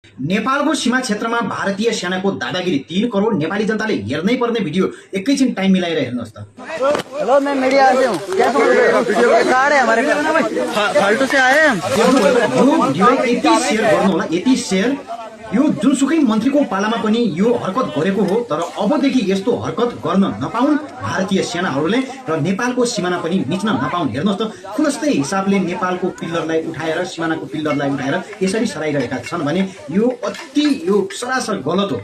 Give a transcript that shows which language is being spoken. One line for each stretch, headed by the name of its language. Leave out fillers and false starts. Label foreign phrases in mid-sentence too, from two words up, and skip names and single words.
Nepali: नेपालको सीमा क्षेत्रमा भारतीय सेनाको दादागिरी 3 करोड नेपाली जनताले हेर्नै पर्ने भिडियो एकैछिन टाइम मिलाएर हेर्नुहोस् त। हेलो,
Hindi: मैं मीडिया से हूँ। क्या समझ रहे हो? वीडियो कार्ड है हमारे फालतू से आए हम।
Nepali: यो भिडियो यति शेयर गर्नु होला, यति शेयर। यो जुनसुकै मन्त्रीको पालामा पनि यो हरकत गरेको हो, तर अबदेखि यस्तो हरकत गर्न नपाउन् भारतीय सेनाहरूले र नेपालको सिमाना पनि मिच्न नपाउन्। हेर्नुहोस् त, खुलस्तै हिसाबले नेपालको पिल्लरलाई उठाएर, सिमानाको पिल्लरलाई उठाएर यसरी सराइरहेका छन् भने यो अति सरासर गलत हो।